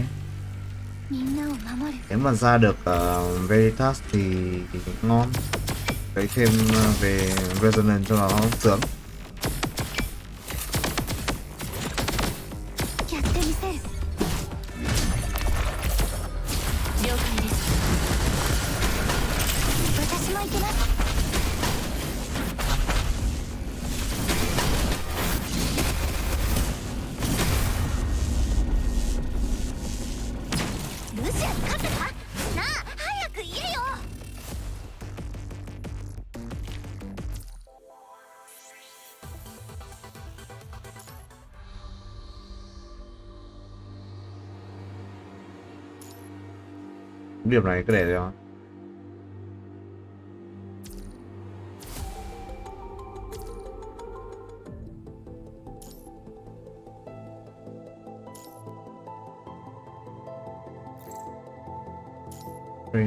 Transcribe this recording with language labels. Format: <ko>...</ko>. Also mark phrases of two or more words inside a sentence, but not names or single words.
<ja>みんなを守る</ja> <vi>Nếu mà ra được Veritas thì ngon. Lấy thêm về Resonance cho nó sướng.</vi> <ja>やってみせる了解です私も行きますルシアに勝ったかなあ早く言えよ</ja> <vi>Điểm này cứ để cho. Green.</vi>